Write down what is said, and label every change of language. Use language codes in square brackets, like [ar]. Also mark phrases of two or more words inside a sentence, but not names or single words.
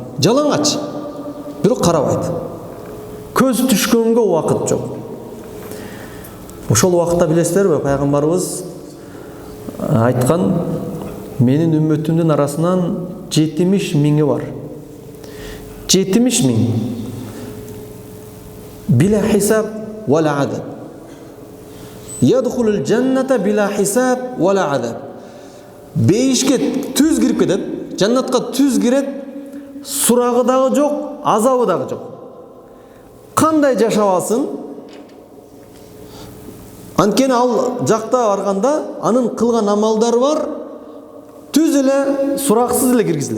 [ky] Жалаңач, бирок карабайт. Көз түшкөнгө убакыт жок. Ошол убакытта билесиздерби, пайгамбарыбыз айткан, менин үммөтүмдүн арасынан 70 миңи бар. 70 миң. [ar] بلا حساب ولا عذاب. يدخلون الجنة بلا حساب ولا عذاب. [ky] Бейишке түз кирип кетет, жаннатка түз кирет, сурагы дагы жок, азабы дагы жок. Кандай жашабасын? Анткени ал жакта барганда анын кылган амалдары бар, түз эле, сураксыз эле киргизилет.